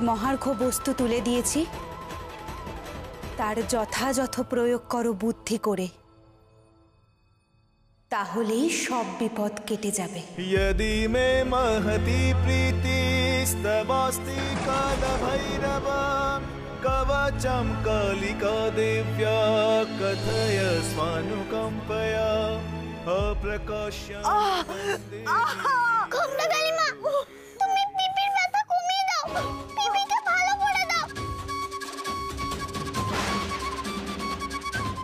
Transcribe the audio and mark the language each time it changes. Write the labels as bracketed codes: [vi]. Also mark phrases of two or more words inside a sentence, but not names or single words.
[bn] মহার্ঘ বস্তু তুলে দিয়েছি তার যথাযথ প্রয়োগ করো বুদ্ধি করে, তাহলেই সব বিপদ কেটে যাবে। [sa] यदि मे महती प्रीतिस्तवास्ति कालभैरव कवचं कालिका दिव्या कथय स्वानुकम्पया अप्रकाश्यं वन्दे। [bn] ঘোমটা কালী মা, তুমি পিপির ব্যথা কমিয়ে দাও, পিপিকে ভালো করে দাও।